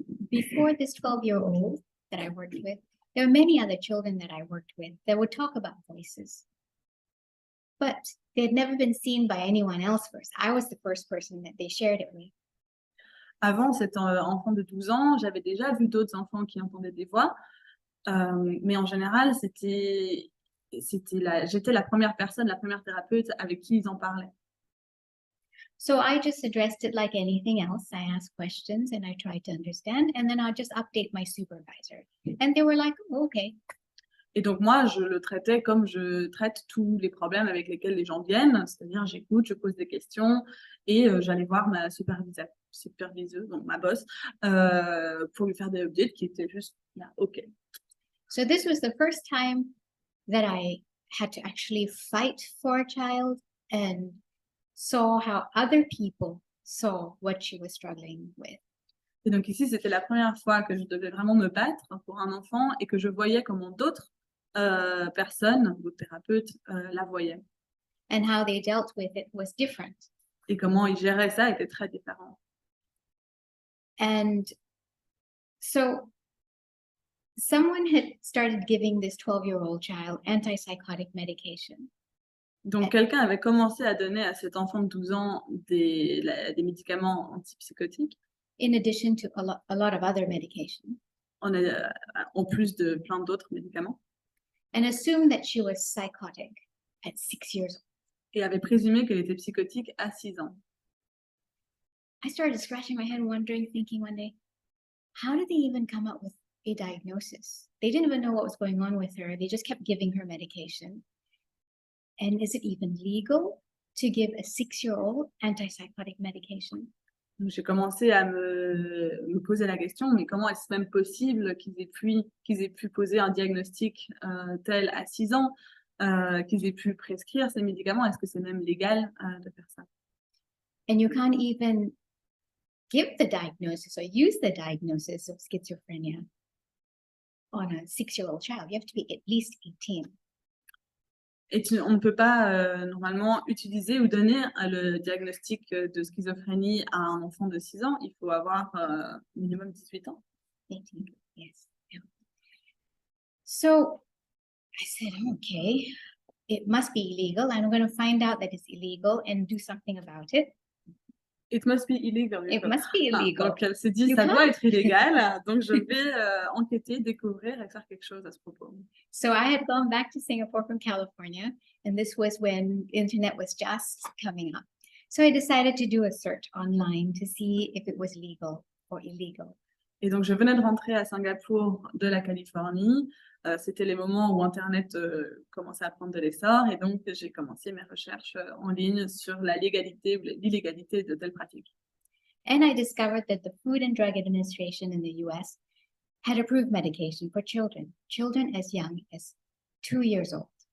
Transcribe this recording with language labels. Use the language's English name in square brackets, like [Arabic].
[English] Before this 12-year-old that I worked with, there were many other children that I worked with that would talk about voices. But they had never been seen by anyone else first. I was the first person that they shared it with. [French] Avant cet enfant de 12 ans, j'avais déjà vu d'autres enfants qui entendaient des voix, mais en général, j'étais la première personne, la première thérapeute avec qui ils en parlaient. [English] So I just addressed it like anything else. I asked questions and I tried to understand, and then I'll just update my supervisor. And they were like, oh, okay. [French] Et donc moi, je le traitais comme je traite tous les problèmes avec lesquels les gens viennent, c'est-à-dire j'écoute, je pose des questions et j'allais voir ma superviseuse, donc ma boss, pour lui faire des updates qui étaient juste là, OK. [English] So this was the first time that I had to actually fight for a child and saw how other people saw what she was struggling with. [French] Et donc ici, c'était la première fois que je devais vraiment me battre pour un enfant et que je voyais comment d'autres personnes, d'autres thérapeutes, la voyaient. [English] And how they dealt with it was different. [French] Et comment ils géraient ça était très différent. [English] And so someone had started giving this 12-year-old child antipsychotic medication. [French] Donc quelqu'un avait commencé à donner à cet enfant de 12 ans des médicaments antipsychotiques, [English] In addition to a lot of other medication, [French] en plus de plein d'autres médicaments, [English] and assumed that she was psychotic at 6 years old. [French] et avait présumé qu'elle était psychotique à 6 ans. [English] I started scratching my head, wondering, thinking one day, how did they even come up with a diagnosis? They didn't even know what was going on with her. They just kept giving her medication. And is it even legal to give a 6-year-old antipsychotic medication? [French] Donc j'ai commencé à me poser la question, mais comment est-ce même possible qu'ils aient pu poser un diagnostic tel à 6 ans, qu'ils aient pu prescrire ces médicaments? Est-ce que c'est même légal de faire ça? [English] And you can't even give the diagnosis or use the diagnosis of schizophrenia on a 6-year-old child. You have to be at least 18. [French] Et on ne peut pas normalement utiliser ou donner le diagnostic de schizophrénie à un enfant de 6 ans. Il faut avoir minimum 18 ans. [English] 18, yes. Yeah. So I said, okay, it must be illegal. I'm going to find out that it's illegal and do something about it. It must be illegal. It must be illegal. [French] Donc elle s'est dit, [English] You [French] ça doit [English] can't. [French] être illégal, donc je vais enquêter, découvrir et faire quelque chose à ce propos. [English] So I had gone back to Singapore from California, and this was when internet was just coming up. So I decided to do a search online to see if it was legal or illegal. [French] Et donc je venais de rentrer à Singapour de la Californie. C'était les moments où Internet commençait à prendre de l'essor, et donc j'ai commencé mes recherches en ligne sur la légalité ou l'illégalité de telles pratiques. [English] And I discovered that the Food and Drug Administration in the US had approved medication for children as young as 2 years old.